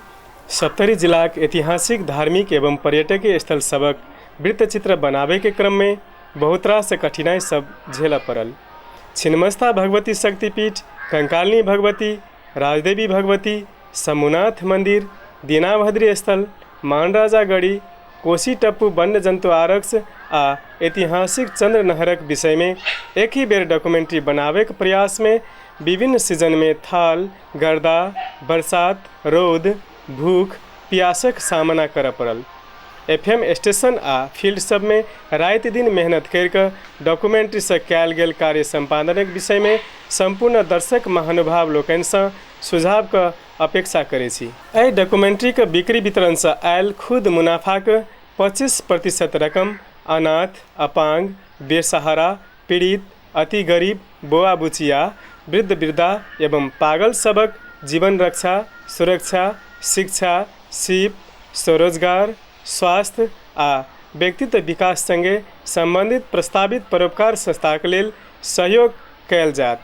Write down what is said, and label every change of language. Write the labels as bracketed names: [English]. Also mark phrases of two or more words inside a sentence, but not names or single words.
[Maithili] सप्तरी जिला के ऐतिहासिक धार्मिक एवं पर्यटकीय स्थल सबक वृत्तचित्र बनाबे के क्रम में बहुत रास कठिनाई सब झेलऽ पड़ल। छिन्नमस्ता भगवती शक्तिपीठ, कंकालिनी भगवती, राजदेवी भगवती, शंभुनाथ मंदिर, दीनाभद्री स्थल, मानराजा गढ़ी, कोशी टप्पू वन्य जंतु आरक्ष आ ऐतिहासिक चंद्र नहरक विषय में एक ही बेर डॉक्यूमेंट्री बनाबे के प्रयास में विभिन्न सीजन में थाल, गर्दा, बरसात, रौद, भूख, प्यासक सामना करऽ पड़ल। FM स्टेशन आ फील्ड सब में रात दिन मेहनत करके डॉक्यूमेंट्री से कयल गेल कार्य संपादनक विषय में संपूर्ण दर्शक महानुभाव लोकनि से सुझाव के अपेक्षा करै छी। एहि डॉक्यूमेंट्री के बिक्री वितरण से आयल खुद मुनाफा के 25% रकम अनाथ, अपांग, बेसहारा, पीड़ित, अति गरीब, बुआ बुचिया, वृद्ध वृद्धा एवं पागल सबक जीवन रक्षा, सुरक्षा, शिक्षा, सीप, स्वरोजगार, स्वास्थ्य आ व्यक्तित्व विकास संगे संबंधित प्रस्तावित परोपकार संस्थाक लेल सहयोग कयल जायत।